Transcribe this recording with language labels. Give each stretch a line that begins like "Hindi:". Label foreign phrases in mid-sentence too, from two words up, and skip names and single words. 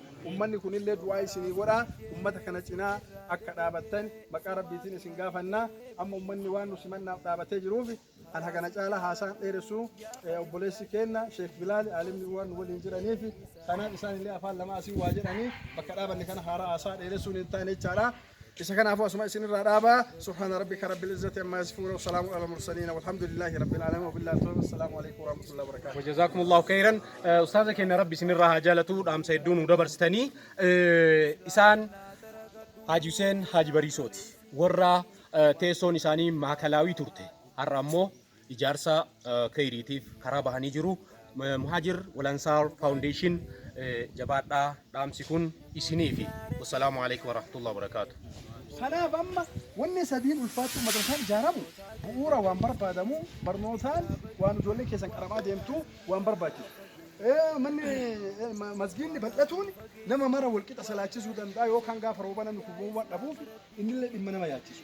Oromo: Ummanni kunillee du'aa isinii godha. Ummata kana cinaa akka dhaabattan maqaa rabbiitiin isin gaafanna. Amma ummanni waan nu simannaaf dhaabatee jiruuf an hagana caala haasaan dheeressu obboleessi kenna Sheekh Bilaal alimni waan waliin jiraniif kanaaf isaanillee afaan lama asii waa jedhanii bakka dhaabanne kana haaraa haasaa dheeressuun hin taane jechaadha. Isa kanaafuu asuma isin irraa dhaaba.
Arabic: سبحان ربك رب العزة عما يصفون وسلام على المرسلين والحمد لله رب العالمين وبالله التوفيق. السلام عليكم ورحمة الله وبركاته. وجزاكم الله خيرا.
Oromo: Ustaaza keenya rabbi isin irraa haa jaalatu dhaamsa hedduu nu dabarsitanii isaan Haji Hussein Haji Bariisooti warra teessoon isaanii maakalaawii turte har'a ammoo ijaarsa khayriitiif karaa bahanii jiru. Muhaajir Walansaar Foundation jabaadhaa dhaamsi kun isiniifi.
Arabic: والسلام عليكم ورحمة الله وبركاته.
Oromo: Kanaaf amma wanni sadiin ulfaatu madrasaan ijaaramu bu'uura waan barbaadamu barnootaan waan ijoollee keessan qaramaa deemtu waan barbaachisu. Manni masgiidni bal'atuun nama mara walqixa salaachisuu danda'a yookaan gaafa rooba namni kubuu waan dhabuuf innillee dhimma nama yaachisu.